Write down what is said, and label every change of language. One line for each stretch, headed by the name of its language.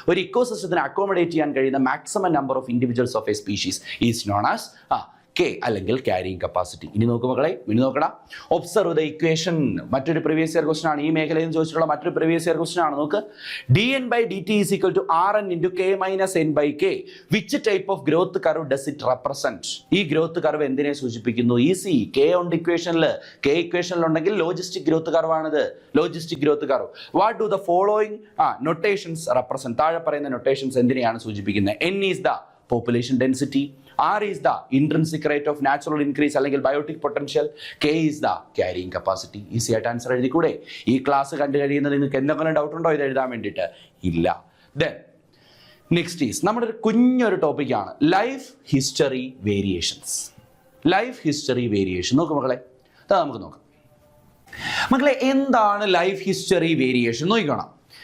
Malayalam: ഒരു ഇക്കോസിസ്റ്റത്തിന് അക്കോമഡേറ്റ് ചെയ്യാൻ കഴിയുന്ന
English: maximum number of individuals of a species is known as
Malayalam: K അല്ലെങ്കിൽ ക്യാരിയിങ് കപ്പാസിറ്റി. ഇനി നോക്കൂ മക്കളെ, ഇനി നോക്കടാ.
English: Observe the equation.
Malayalam: മറ്റൊരു പ്രീവിയസ് ഇയർ ക്വസ്റ്റൻ ആണ്, ഈ മേഖലയിൽ നിന്ന് ചോദിച്ചിട്ടുള്ള മറ്റൊരു പ്രീവിയസ് ഇയർ ക്വസ്റ്റൻ ആണ്.
English: നോക്ക്, dn/dt is equal to Rn into k minus n/k. Which type of growth curve does it represent?
Malayalam: ഈ ഗ്രോത്ത് കർവ് എന്തിനെ സൂചിപ്പിക്കുന്നു? ഈസി. കെ ഉണ്ട് ഇക്വേഷനിൽ, കെ ഇക്വേഷനിൽ ഉണ്ടെങ്കിൽ ലോജിസ്റ്റിക് ഗ്രോത്ത് കർവ് ആണിത്, logistic growth curve.
English: What do the following notations represent?
Malayalam: താഴെ പറയുന്ന നൊട്ടേഷൻസ് എന്തിനെയാണ് സൂചിപ്പിക്കുന്നത്?
English: n is the population density, R is the intrinsic rate of natural increase അല്ലെങ്കിൽ biotic potential, K is the carrying capacity.
Malayalam: Easy ആയിട്ട് answer എഴുതിക്കൂടെ? ഈ class കണ്ടു കഴിയുന്നത് നിങ്ങൾക്ക് എന്തെങ്കിലും ഡൗട്ട് ഉണ്ടോ ഇത് എഴുതാൻ വേണ്ടിയിട്ട്? ഇല്ല.
English: then next is
Malayalam: നമ്മുടെ ഒരു കുഞ്ഞൊരു ടോപ്പിക്കാണ് life history variations. Life history variation നോക്കും മക്കളെ, അതാ നമുക്ക് നോക്കാം. മക്കളെ, എന്താണ് ലൈഫ് ഹിസ്റ്ററി വേരിയേഷൻ? നോക്കണം.